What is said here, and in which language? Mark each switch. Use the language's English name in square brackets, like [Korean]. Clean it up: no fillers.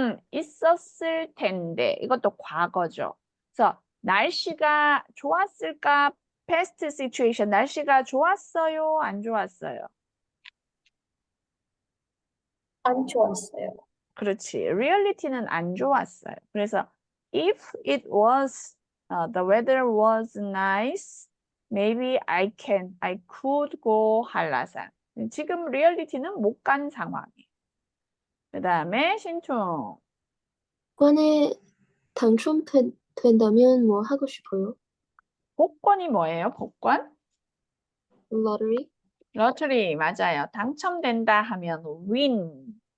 [Korean] 있었을 텐데. 이것도 과거죠. 그래서 날씨가 좋았을까? [English] past situation. [Korean] 날씨가 좋았어요? 안 좋았어요? 안 좋았어요. 그렇지. reality는 안 좋았어요. [English] 그래서 if it was, the weather was nice, maybe I could go 한라산. [Korean] 지금 리얼리티는 못 간 상황이에요. 그 다음에 신충. 관에 당첨된다면 뭐 하고 싶어요? 복권이 뭐예요? 복권? [English] lottery, [Korean] 러터리 맞아요. 당첨된다 하면 win.